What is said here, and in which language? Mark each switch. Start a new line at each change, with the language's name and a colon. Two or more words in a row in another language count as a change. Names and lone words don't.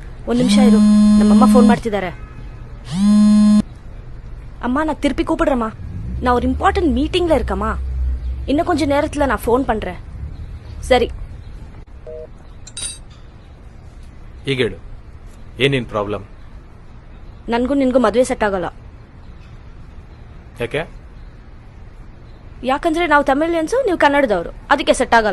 Kannada: ಒಂದು ನಿಮಿಷ ಇರು, ನಮ್ಮಮ್ಮ ಫೋನ್ ಮಾಡ್ತಿದ್ದಾರೆ.
Tamil: அம்மா நான் திருப்பி கூப்பிடுறேம்மா. நான் ஒரு
English: important meeting
Tamil: இருக்கம்மா. இன்னும் கொஞ்ச நேரத்துல நான் ஃபோன் பண்றேன்.
Kannada: ಸರಿ. ಈಗ ಹೇಳು, ಏನೇನು ಪ್ರಾಬ್ಲಮ್? ನನ್ಗೂ ನಿನ್ಗೂ ಮದುವೆ ಸೆಟ್ ಆಗಲ್ಲ. ಯಾಕೆ? ಯಾಕಂದ್ರೆ ನಾವು ತಮಿಳಿಯನ್ಸು, ನೀವು ಕನ್ನಡದವರು, ಅದಕ್ಕೆ ಸೆಟ್ ಆಗಲ್ಲ.